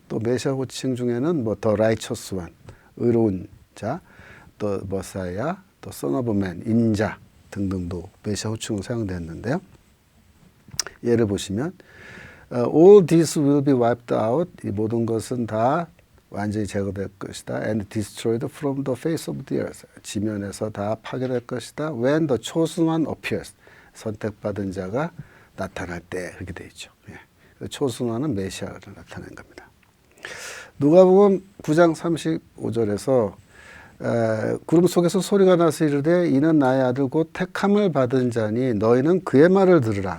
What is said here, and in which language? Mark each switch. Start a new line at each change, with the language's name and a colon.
Korean: 또 메시아 호칭 중에는
English: the righteous one,
Korean: 의로운 자, 또 머사야, 또
English: son of man,
Korean: 인자 등등도 메시아 호칭으로 사용됐는데요. 예를 보시면
English: all this will be wiped out,
Korean: 이 모든 것은 다 완전히 제거될 것이다.
English: and destroyed from the face of the earth,
Korean: 지면에서 다 파괴될 것이다.
English: when the chosen one appears,
Korean: 선택받은 자가 나타날 때, 그렇게 되어 있죠. 예. chosen one은 메시아를 나타낸 겁니다. 누가복음 9장 35절에서 구름 속에서 소리가 나서 이르되 이는 나의 아들 곧 택함을 받은 자니 너희는 그의 말을 들으라.